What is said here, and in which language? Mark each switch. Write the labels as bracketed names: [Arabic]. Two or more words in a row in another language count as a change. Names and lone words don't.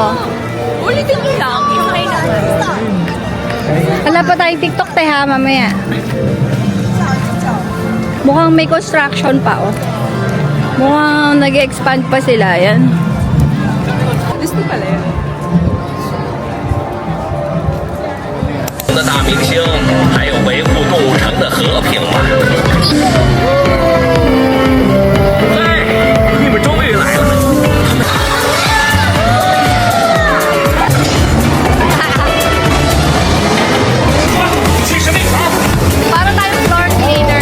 [Filipino] Ulitin mo lang. Isakay naman. Wala pa tayong TikTok tayo ha, mamaya. Mukhang may construction pa, oh. Mukhang nag-expand pa sila, yan. Gusto pala yun. [Chinese] 的大明星，还有维护构城的和平吗？嗨，你们终于来了！ [Filipino] Para tayong floor cleaner.